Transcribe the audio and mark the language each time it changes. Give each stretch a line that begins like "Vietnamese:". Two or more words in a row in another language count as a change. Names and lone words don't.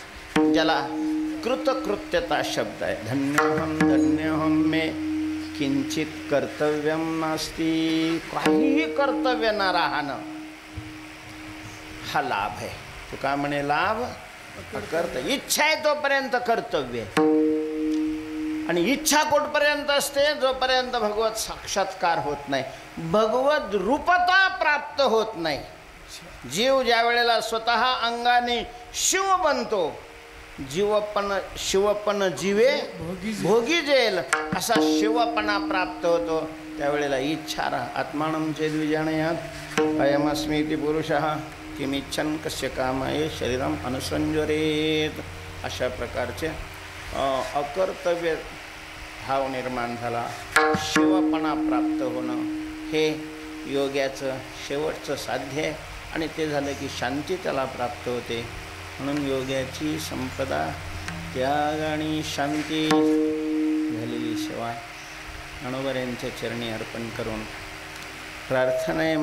Marathi: ज्याला कृतकृत्यता शब्द आहे.
Sanskrit: धन्योहम मे किंचित कर्तव्यम नास्ती.
Marathi: काहीही कर्तव्य न राहणं हा लाभ आहे. तू का म्हणे लाभ कर्तव्य. इच्छा आहे तोपर्यंत कर्तव्य आहे. आणि इच्छा कुठपर्यंत असते? जोपर्यंत भगवत साक्षात्कार होत नाही, भगवत रूपता प्राप्त होत नाही. जीव ज्या वेळेला स्वतः अंगाने शिव बनतो, शिवपण जीवे भोगी जेल, असा शिवपणा प्राप्त होतो. त्यावेळेला इच्छा
Sanskrit: आत्मानं चेद्विजानयात् अयमस्मीति पुरुषः किमिच्छन् कस्य कामाय शरीरम अनुसंजरेत.
Marathi: अशा प्रकारचे अकर्तव्य भाव निर्माण झाला. शिवपणा प्राप्त होणं हे योग्याचं शेवटचं साध्य आहे. आणि ते झालं की शांती त्याला प्राप्त होते. म्हणून योग्याची संपदा त्याग आणि शांती झालेली सेवा ज्ञानोबा चरणी अर्पण करून प्रार्थना आहे.